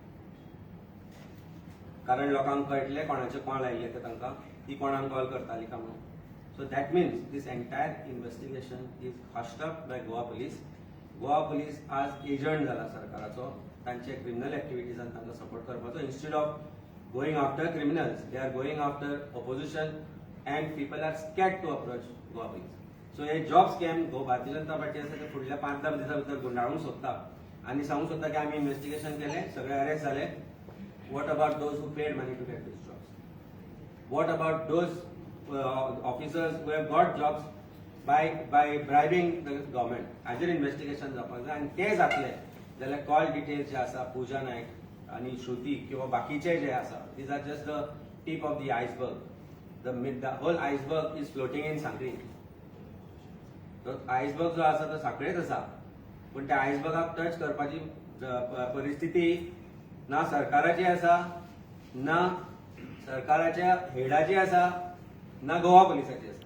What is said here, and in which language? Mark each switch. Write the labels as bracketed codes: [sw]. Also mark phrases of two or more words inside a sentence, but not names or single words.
[kok] कारण लोकांक कळटलें कोणाचे कॉल लायिल्ले ते तांकां, ती कोणाक कॉल करताली काय म्हणून. [en] so that means this entire investigation is hushed up by Goa police. [kok] गोवा पुलीस आज एजंट जाला सरकाराचो, तांचे क्रिमिनल एक्टिविटीजान तांकां सपोर्ट करपाचो. [en] instead of going after criminals, they are going after opposition and people are scared to approach Goa police. So a job scam [kok] भारतीय जनता पार्टी आसा ते फुडल्या 5-10 दिसां भितर गुंडाळूंक सोदता आनी सांगूंक सोदता की आमी इन्व्हेस्टिगेशन केलें, सगळे अरेस्ट जाले. [en] What about those who paid money to get these jobs? What about those officers who have got jobs by bribing the government? [kok] हाजेर इन्व्हेस्टिगेशन जावपाक जाय आनी ते जातले जाल्यार [en] call details [kok] जे आसा पूजा नायक आणि श्रुती किंवा बाकीचे जे आसा, [en] these are just the tip of the iceberg. the whole iceberg is floating in [kok] सांखळी. तो आयसबर्ग जो आसा तो सांखळेच आसा, पण त्या आयसबर्गाक टच करपाची परिस्थिती ना सरकाराची आसा, ना सरकाराच्या हेडाची आसा, ना गोवा पुलिसाची आसा.